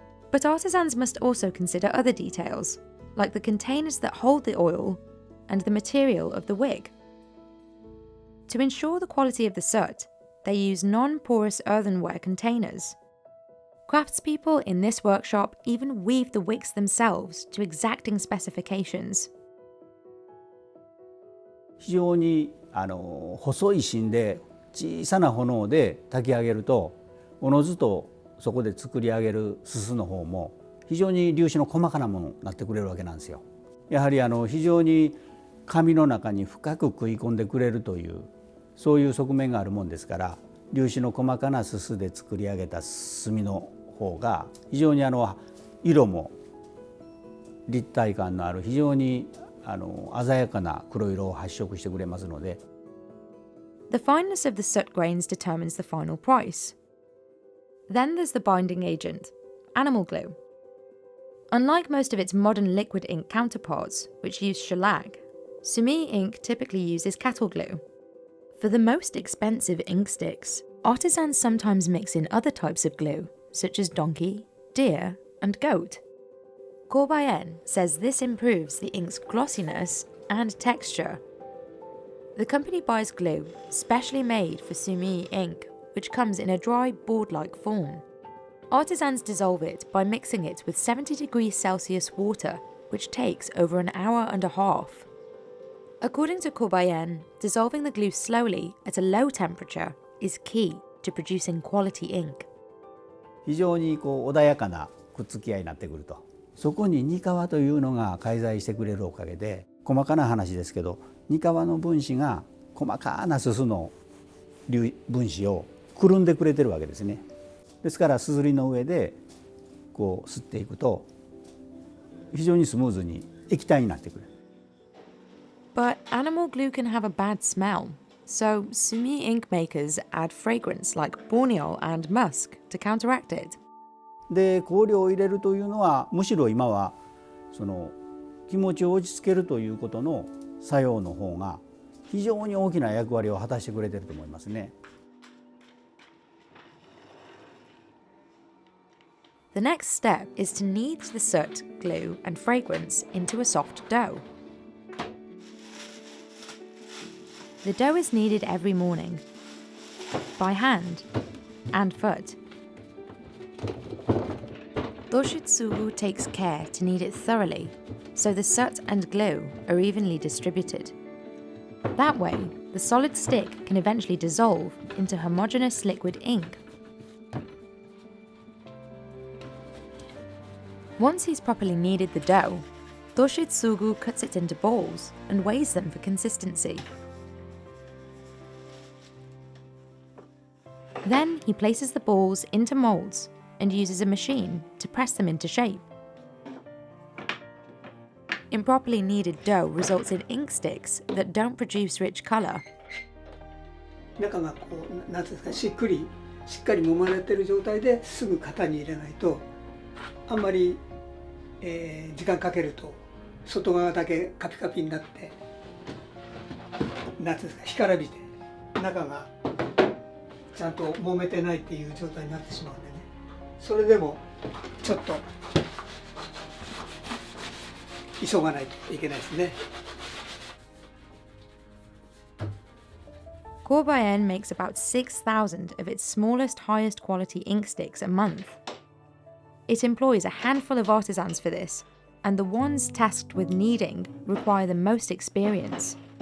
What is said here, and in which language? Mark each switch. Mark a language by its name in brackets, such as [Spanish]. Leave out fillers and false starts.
[English] But artisans must also consider other details, like the containers that hold the oil and the material of the wig. To ensure the quality of the soot, they use non-porous earthenware containers. Craftspeople in this workshop even weave the wigs themselves to exacting specifications. [Japanese] 非常に細い芯で小さな炎で炊き上げると、おのずとそこで作り上げるすすの方も非常に粒子の細かなものになってくれるわけなんですよ。やはり非常に紙の中に深く食い込んでくれるという、そういう側面があるもんですから、粒子の細かなすすで作り上げた墨の方が非常に色も立体感のある非常に鮮やかな黒色を発色してくれますので。 [English] The fineness of the soot grains determines the final price. Then there's the binding agent, animal glue. Unlike most of its modern liquid ink counterparts, which use shellac, Sumi ink typically uses cattle glue. For the most expensive ink sticks, artisans sometimes mix in other types of glue, such as donkey, deer, and goat. Corbayen says this improves the ink's glossiness and texture. The company buys glue specially made for Sumi ink, which comes in a dry board-like form. Artisans dissolve it by mixing it with 70 degrees Celsius water, which takes over an hour and a half. According to Corbayen, dissolving the glue slowly at a low temperature is key to producing quality ink. [Japanese] 非常に穏やかなくっつき合いになってくると。そこにニカワというのが介在してくれるおかげで、細かな話ですけど、ニカワの分子が細かなすすの分子をくるんでくれてるわけですね。ですからすずりの上で吸っていくと非常にスムーズに液体になってくる。 [English] But animal glue can have a bad smell, so Sumi ink makers add fragrance like borneol and musk to counteract it. [Japanese] で香料を入れるというのはむしろ今はその気持ちを落ち着けるということの作用の方が非常に大きな役割を果たしてくれてると思いますね。 [English] The next step is to knead the soot, glue, and fragrance into a soft dough. The dough is kneaded every morning, by hand and foot. Doshitsugu takes care to knead it thoroughly, so the soot and glue are evenly distributed. That way, the solid stick can eventually dissolve into homogeneous liquid ink. Once he's properly kneaded the dough, Doshitsugu cuts it into balls and weighs them for consistency. Then he places the balls into molds and uses a machine to press them into shape. Improperly kneaded dough results in ink sticks that don't produce rich color. [Japanese] 中がなんていうんですか、しっかり揉まれてる状態ですぐ型に入れないと、あんまり、時間かけると外側だけカピカピになって、なんていうんですか、干からびて中がちゃんと揉めてないっていう状態になってしまうんでね。それでもちょっと急がないといけないですね。 [English] Corbayen makes about 6,000 of its smallest, highest quality ink sticks a month. It employs a handful of artisans for this, and the ones tasked with kneading require the most experience.